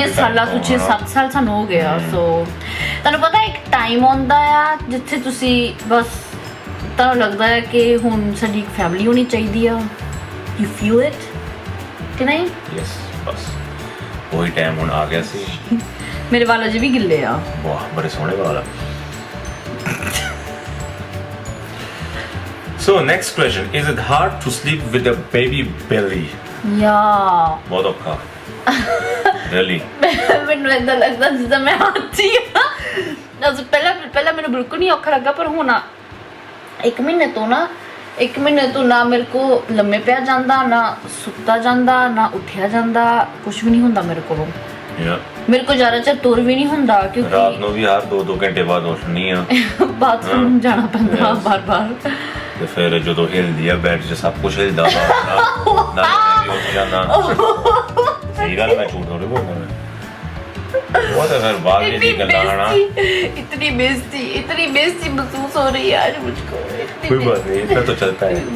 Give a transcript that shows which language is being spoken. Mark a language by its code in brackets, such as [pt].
[pa] ਕਾਫੀ ਸਾਲਾਂ [en] time [pa] ਤੋਂ 6-7 ਸਾਲ ਸਾਨੂੰ ਹੋ ਗਿਆ ਸੋ ਤੁਹਾਨੂੰ ਪਤਾ ਇੱਕ ਟਾਈਮ ਆਉਂਦਾ ਆ ਜਿੱਥੇ ਤੁਸੀਂ ਬਸ ਤੁਹਾਨੂੰ ਲੱਗਦਾ ਹੈ ਕਿ ਹੁਣ ਸਾਡੀ ਇੱਕ ਫੈਮਿਲੀ ਹੋਣੀ ਚਾਹੀਦੀ ਆ [en] you feel it [pa] ਕਿ ਨਹੀਂ ਯੈਸ ਬਸ ਉਹੀ ਟਾਈਮ ਹੁਣ ਆ ਗਿਆ ਸੀ ਮੇਰੇ ਵਾਲ ਅਜੇ ਵੀ ਗਿੱਲੇ ਆ ਵਾਹ ਬੜੇ ਸੋਹਣੇ ਵਾਲ ਆ [en] So next question, is it hard to sleep with a baby belly? ਯਾ [pa] ਬਹੁਤ ਔਖਾ really ਮੈਨੂੰ ਏਦਾਂ ਲੱਗਦਾ ਜਿੱਦਾਂ ਮੈਂ ਹਾਥੀ ਆ ਪਹਿਲਾਂ ਮੈਨੂੰ ਬਿਲਕੁਲ ਨਹੀਂ ਔਖਾ ਲੱਗਾ ਪਰ ਹੁਣ 1 ਮਹੀਨੇ ਤੋਂ ਨਾ ਮੇਰੇ ਕੋ ਲੰਮੇ ਪਿਆ ਜਾਂਦਾ ਨਾ ਸੁੱਤਾ ਜਾਂਦਾ ਨਾ ਉੱਠਿਆ ਜਾਂਦਾ ਕੁਝ ਵੀ ਨਹੀਂ ਹੁੰਦਾ ਮੇਰੇ ਕੋਲੋਂ ਮੇਰੇ ਕੋ ਜ਼ਿਆਦਾ ਚਿਰ ਤੁਰ ਵੀ ਨਹੀਂ ਹੁੰਦਾ ਕਿਉਂਕਿ ਰਾਤ ਨੂੰ ਵੀ ਹਰ 2-2 ਘੰਟੇ ਬਾਅਦ ਉੱਠਣੀ ਆ ਬਾਥਰੂਮ ਜਾਣਾ ਪੈਂਦਾ ਬਾਰ-ਬਾਰ ਤੇ ਫਿਰ ਜਦੋਂ ਹਿਲਦੀ ਆ ਬੈੱਡ 'ਚ ਸਭ ਕੁਝ ਹਿਲਦਾ ਵਾ ਨਾ ਵੀ ਉੱਠ ਜਾਂਦਾ ਸਹੀ ਗੱਲ ਮੈਂ ਝੂਠ ਥੋੜੀ ਬੋਲਦਾ [hi] वो तो फिर बाद में निकलना ना इतनी बेइज्जती महसूस हो रही है आज मुझको कोई बात नहीं इतना तो चलता है